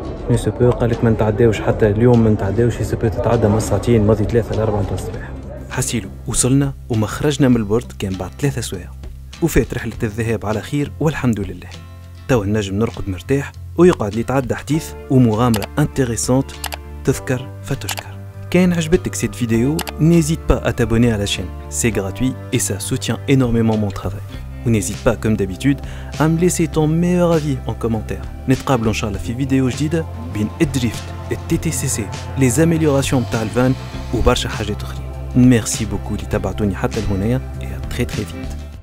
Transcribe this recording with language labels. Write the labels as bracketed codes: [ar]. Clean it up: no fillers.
[ar] مي سوبو قالك ما نتعداوش حتى اليوم، ما نتعداوش سوبو تتعدى من ساعتين ماضي 3 ل 4 نتاع الصباح. حسيلو وصلنا وما خرجنا من البورد كان بعد 3 سوايع، وفات رحلة الذهاب على خير والحمد لله. توا النجم نرقد مرتاح ويقعد لي يتعدى حديث ومغامرة انتريسونت تذكر فتشكر. كان عجبتك [fr] cette vidéo, n'hésite pas à t'abonner à la chaîne, c'est gratuit et ça soutient énormément mon travail. Ou n'hésite pas comme d'habitude à me laisser ton meilleur avis en commentaire. [ar] نتقابلوا إن شاء الله في فيديو جديدة بين الدريفت، الTTCC، [fr] les améliorations [ar] بتاع الفان وبرشا حاجات أخرى. [fr] Merci beaucoup [ar] اللي تابعتوني حتى لهنايا [fr] et à très très vite.